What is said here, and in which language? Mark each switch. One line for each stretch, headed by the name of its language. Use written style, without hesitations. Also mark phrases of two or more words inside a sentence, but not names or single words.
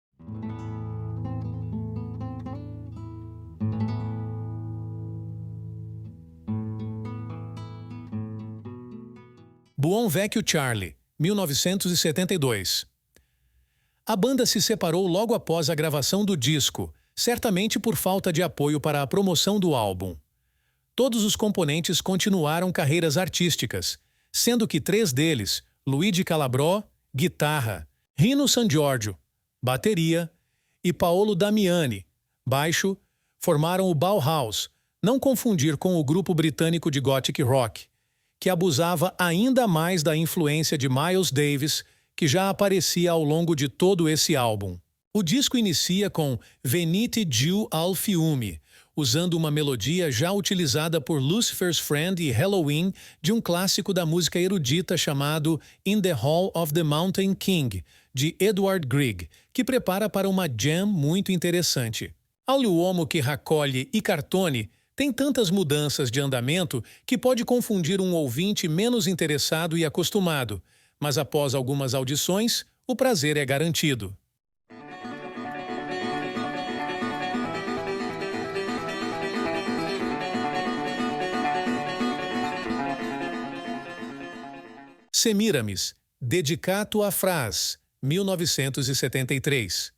Portuguese: Buon Vecchio Charlie, 1972. A banda se separou logo após a gravação do disco, certamente por falta de apoio para a promoção do álbum. Todos os componentes continuaram carreiras artísticas, sendo que 3 deles, Luigi Calabrò, guitarra, Rino San Giorgio, bateria, e Paolo Damiani, baixo, formaram o Bauhaus, não confundir com o grupo britânico de
English: gothic rock,
Portuguese: que abusava ainda mais da influência de Miles Davis, que já aparecia ao longo de todo esse álbum. O disco inicia com Venite giù al fiume, usando uma melodia já utilizada por Lucifer's Friend e Halloween de um clássico da música erudita chamado In the Hall of the Mountain King, de Edward Grieg, que prepara para uma jam muito interessante. All'uomo che raccoglie i cartoni tem tantas mudanças de andamento que pode confundir um ouvinte menos interessado e acostumado, mas após algumas audições, o prazer é garantido. Semiramis, Dedicato a Fras, 1973.